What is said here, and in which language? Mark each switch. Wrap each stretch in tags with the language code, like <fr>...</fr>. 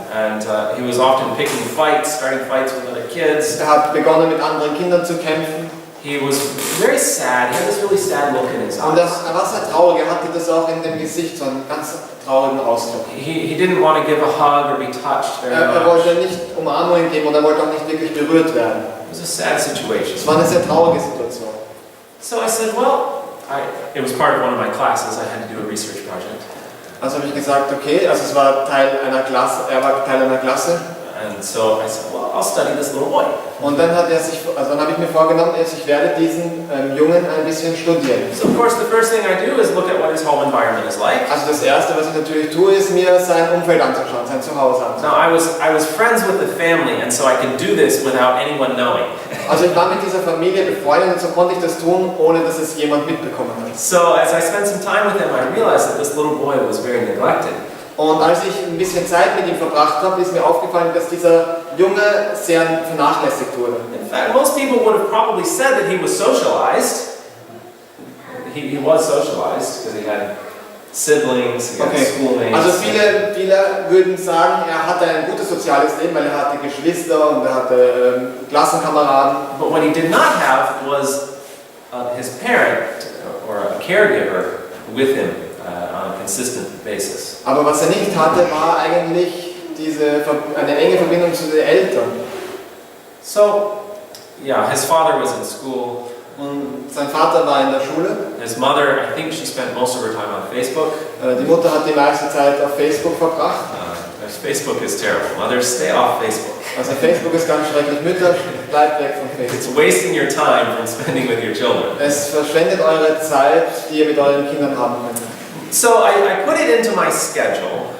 <en>And he was often picking fights, starting fights with other kids.</en> <de>Er hat begonnen, mit anderen Kindern zu kämpfen.</de> <en>He was very sad. He had this really sad look in his</en> <de>Und</de> <en>eyes.</en> <de>er war sehr traurig. Er hatte das auch in dem Gesicht, so einen ganz traurigen Ausdruck.</de> <en>He didn't want to give a hug or be touched very</en> <de>Er</de> <en>much.</en> <de>wollte nicht Umarmungen geben und er wollte auch nicht wirklich berührt werden.</de> <en>It was a sad situation.</en> <de>Es war eine sehr traurige Situation.</de> <en>So I said, well, it was part of one of my classes. I had to do a research project.</en> <de>Also habe ich gesagt, okay, also es war Teil einer Klasse, er war Teil einer Klasse.</de> <en>And so I said, well, I'll study this little boy.</en> <de>Und dann habe ich mir vorgenommen, ich werde diesen Jungen ein bisschen studieren.</de> <en>So of course, the first thing I do is look at what his home environment is like.</en> <de>Also das Erste, was ich natürlich tue, ist mir sein Umfeld anzuschauen, sein Zuhause anzuschauen.</de> <en>Now I was friends with the family, and so I could do this without anyone knowing.</en> <de>Also ich war mit dieser Familie befreundet und so konnte ich das tun, ohne dass es jemand mitbekommen hat.</de> <en>So as I spent some time with him, I realized that this little boy was very neglected.</en> <de>Und als ich ein bisschen Zeit mit ihm verbracht habe, ist mir aufgefallen, dass dieser Junge sehr vernachlässigt wurde.</de> <en>In fact, most people would have probably said that he was socialized. He was socialized because he had siblings, he had schoolmates.</en> <de>Also viele würden sagen, er hatte ein gutes soziales Leben, weil er hatte Geschwister und er hatte Klassenkameraden.</de> <en>But what he did not have was his parent or a caregiver with him on a consistent basis.</en> <de>Aber was er nicht hatte, war eigentlich eine enge Verbindung zu den Eltern.</de> <en>So, yeah, his father was in school.</en> <de>Und sein Vater war in der Schule.</de> <en>His mother, I think she spent most of her time on Facebook.</en> <de>Die Mutter hat die meiste Zeit auf Facebook verbracht.</de> <en>Facebook is terrible. Mothers, stay off Facebook.</en> <de>Also Facebook ist ganz schrecklich. Mütter, bleibt weg von</de> <en>It's</en> <de>Facebook.</de> <en>wasting your time from spending with your children.</en> <de>Es verschwendet eure Zeit, die ihr mit euren Kindern haben könnt.</de> <en>So I put it into my schedule.</en>